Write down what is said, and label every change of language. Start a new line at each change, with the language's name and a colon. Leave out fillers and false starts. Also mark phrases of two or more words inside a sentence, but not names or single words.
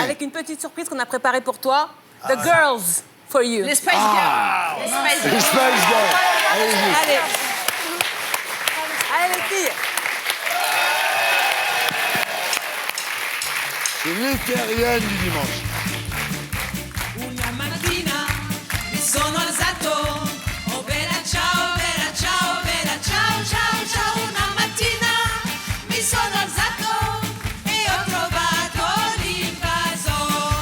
French: avec une petite surprise qu'on a préparée pour toi.
English: The Girls for You.
French: Les Spice Girls. Les Spice Les Girls. Spice Girls. Allez-y. Allez. Allez les filles. C'est l'éthérienne du dimanche.
Italian: Una mattina mi sono alzato, oh bella ciao, bella ciao, ciao, ciao. Una mattina mi sono alzato e ho trovato l'invasor.